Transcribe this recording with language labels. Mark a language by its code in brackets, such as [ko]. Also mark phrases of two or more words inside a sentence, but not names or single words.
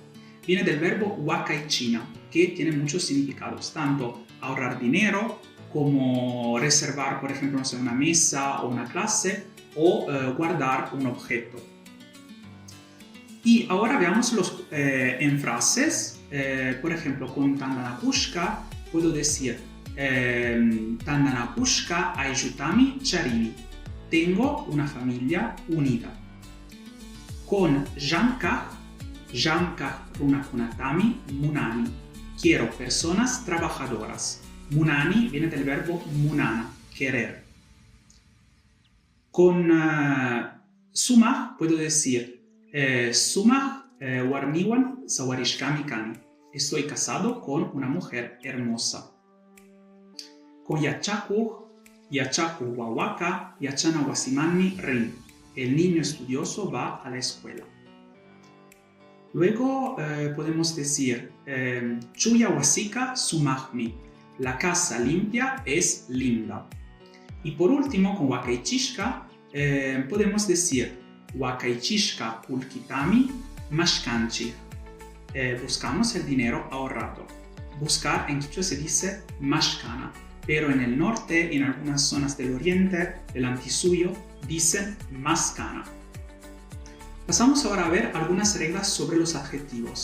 [es] Viene del verbo wakaichina, que tiene muchos significados, tanto ahorrar dinero como reservar, por ejemplo, no sé, una mesa o una clase, o guardar un objeto. Y ahora veamos en frases. Por ejemplo, con Tandanakushka puedo decir [qu] Tandanakushka aiutami charini. [es] Tengo una familia unida. [qu] Con Jankah runakunatami munani. [es] Quiero personas trabajadoras. Munani viene del verbo munana, querer. Con Sumah puedo decir [qu] Sumah warmiwan sawarishkami kani. [es] Estoy casado con una mujer hermosa. [qu] Con Yachaku wawaka yachana wasimanni rin. [es] El niño estudioso va a la escuela. Luego podemos decir [qu] Chuya wasika sumahmi. [es] La casa limpia es linda. Y por último, con Wakaichishka podemos decir [qu] Wakaichishka pulkitami mashkanchi. [es] Buscamos el dinero ahorrado. Buscar en quichua se dice mashkana, pero en el norte y en algunas zonas del oriente, del antisuyo, dicen maskana. Pasamos ahora a ver algunas reglas sobre los adjetivos.